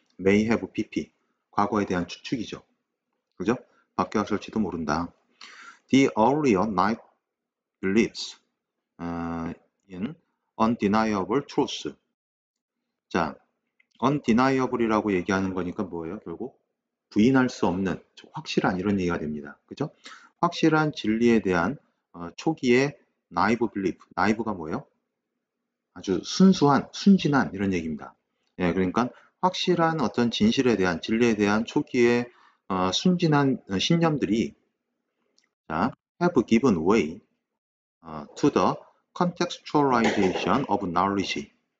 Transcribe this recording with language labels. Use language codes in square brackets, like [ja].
[en] may have pp, [ko] 과거에 대한 추측이죠. 그죠? 바뀌었을지도 모른다. [en] The earlier knight believes in undeniable truth. [ko] 자, undeniable이라고 얘기하는 거니까 뭐예요? 결국 부인할 수 없는, 확실한 이런 얘기가 됩니다. 그죠? 확실한 진리에 대한 초기의 naive belief. naive가 뭐예요? 아주 순수한, 순진한 이런 얘기입니다. 예, 그러니까 확실한 어떤 진실에 대한, 진리에 대한 초기의 순진한 신념들이 자, [en] have given way to the contextualization of knowledge.